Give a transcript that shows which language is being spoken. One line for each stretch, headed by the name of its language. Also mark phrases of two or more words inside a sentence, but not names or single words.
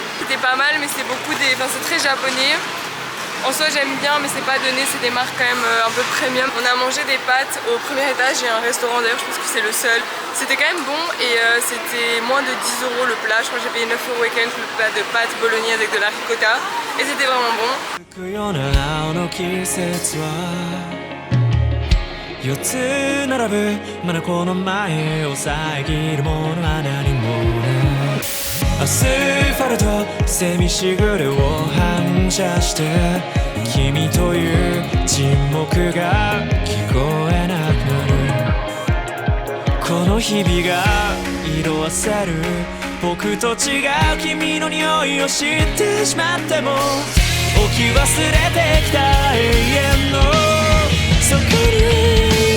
French: C'était pas mal, mais c'est c'est très japonais. En soi j'aime bien, mais c'est pas donné, c'est des marques quand même un peu premium. On a mangé des pâtes au premier étage, il y a un restaurant d'ailleurs, je pense que c'est le seul. C'était quand même bon et c'était moins de 10 € le plat, je crois que j'ai payé 9 € et quelques le plat de pâtes bolognaise avec de la ricotta et c'était vraiment bon.
Japanese: 4 つ並ぶまだこの前を遮るものは何もないアスファルトセミしぐれを反射して君という沈黙が聞こえなくなるこの日々が色あせる僕と違う君の匂いを知ってしまっても置き忘れてきた永遠のそこに